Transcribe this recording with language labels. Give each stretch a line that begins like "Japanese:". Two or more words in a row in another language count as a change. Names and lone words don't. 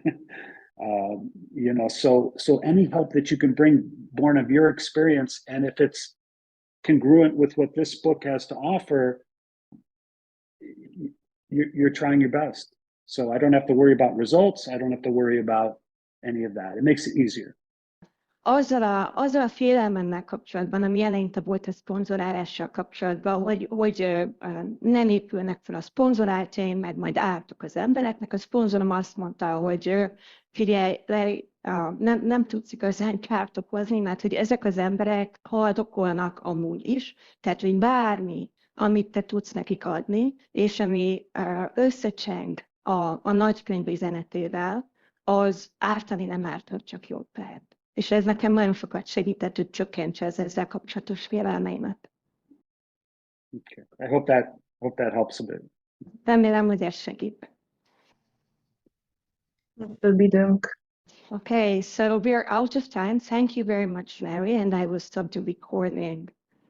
English: So any help that you can bring born of your experience, and if it's congruent with what this book has to offer, you're trying your best. So I don't have to worry about results. I don't have to worry about any of that. It makes it easier.
Hungarian: Azzal a félelmemmel kapcsolatban, ami eleinte volt a szponzorálással kapcsolatban, hogy nem épülnek fel a szponzoráltjaim, meg majd ártok az embereknek. A szponzorom azt mondta, hogy figyelj, nem tudsz igazán kárt okozni, mert hogy ezek az emberek haldokolnak amúgy is, tehát hogy bármi, amit te tudsz nekik adni, és ami összecseng a nagykönyv üzenetével, az ártani nem ártott, csak jobb lehet. És ez nekem nagyon sokat segített, hogy csökkentse az ezzel kapcsolatos félelmeimet.
English: Okay. I hope that helps a bit.
Hungarian: Remélem, hogy ez segít. Több időnk.
English: Okay, so we're out of time. Thank you very much, Larry, and I will stop the recording.